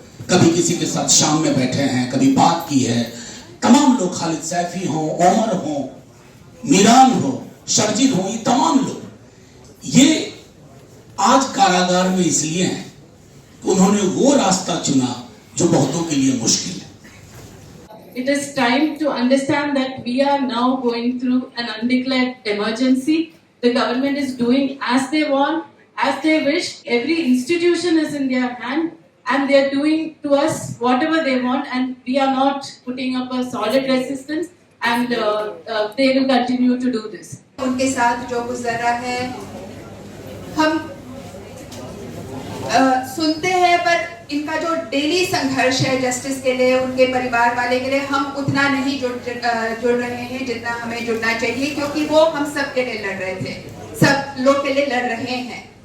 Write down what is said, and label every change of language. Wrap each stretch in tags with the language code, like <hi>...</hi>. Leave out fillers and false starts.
<hi>कभी किसी के साथ शाम में बैठे हैं, कभी बात की है। तमाम लोग, खालिद सैफी हो, ओमर हो, मीरान हो, शर्जील हो, ये तमाम लोग ये आज कारागार में इसलिए हैं कि उन्होंने वो रास्ता चुना जो बहुतों के लिए मुश्किल है।</hi> <en>It is time to understand that we are now going through an undeclared emergency. The government is doing as they want, as they wish. Every institution is in their hand and they are doing to us whatever they want, and we are not putting up a solid resistance, and they will continue to do this.</en> <hi>उनके साथ जो गुजर रहा है हम सुनते हैं, पर इनका जो डेली संघर्ष है जस्टिस के लिए, उनके परिवार वाले के लिए, हम उतना नहीं जुड़ रहे हैं जितना हमें जुड़ना चाहिए, क्योंकि वो हम सब के लिए लड़ रहे थे, सब लोग के लिए लड़ रहे हैं।</hi>